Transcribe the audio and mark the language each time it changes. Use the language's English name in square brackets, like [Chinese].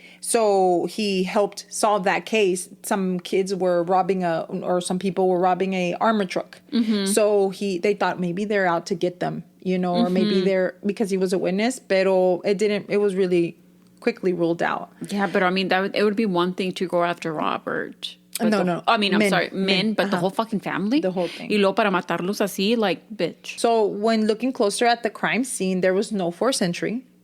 [English] So he helped solve that case. Some kids were some people were robbing a armor truck. So they thought maybe they're out to get them, or maybe they're, because he was a witness, pero it was really quickly ruled out. Yeah, but I mean, it would be one thing to go after Robert. But No. I mean, I'm Men. sorry, men, but the whole fucking family? The whole thing. [Spanish] Y luego para matarlos así, [English] like, bitch. So when looking closer at the crime scene, there was no forced entry.